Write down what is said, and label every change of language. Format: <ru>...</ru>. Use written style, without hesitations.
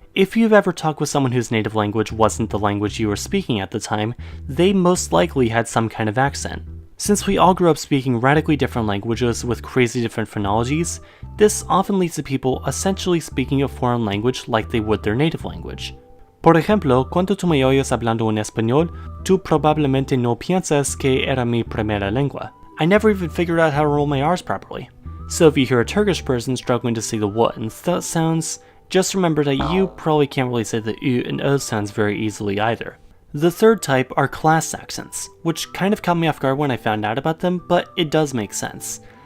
<en>If you've ever talked with someone whose native language wasn't the language you were speaking at the time, they most likely had some kind of accent. Since we all grew up speaking radically different languages with crazy different phonologies, this often leads to people essentially speaking a foreign language like they would their native language.</en> <es>Por ejemplo, cuando tú me oyes hablando en español, tú probablemente no piensas que era mi primera lengua.</es> <en>I never even figured out how to roll my R's properly. So if you hear a Turkish person struggling to say the what and th sounds, just remember that you probably can't really say the U and O sounds very easily either. The third type are class accents, which kind of caught me off guard when I found out about them, but it does make sense.</en>